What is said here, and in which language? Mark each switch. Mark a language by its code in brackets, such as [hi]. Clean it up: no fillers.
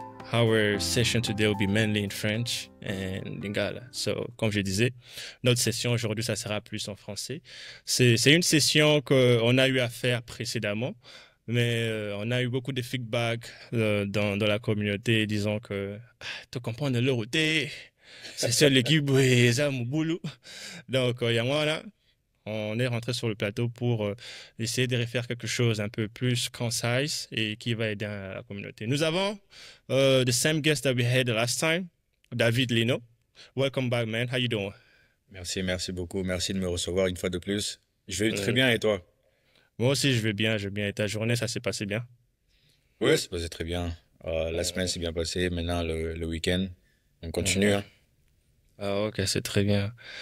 [en] Our session today will be mainly in French and Lingala. [fr] So, comme je disais, notre session aujourd'hui, ça sera plus en français. C'est une session qu'on a eu à faire précédemment, mais on a eu beaucoup de feedback dans la communauté, disant que tu comprends de l'heure où t'es. C'est ça l'équipe, ça, mon boulot. Donc, on est rentré sur le plateau pour essayer de refaire quelque chose un peu plus concise et qui va aider la communauté. Nous avons [en] the same guest that we had the last time, David Lino. Welcome back, man. How you doing? [fr] Merci beaucoup. Merci de me recevoir une fois de plus. Je vais très bien et toi? Moi aussi, je vais bien. Et ta journée, ça s'est passé bien? Oui, ça s'est passé très bien. La semaine s'est bien passée. Maintenant, le week-end, on continue. Hein. Ah, ok, c'est très bien.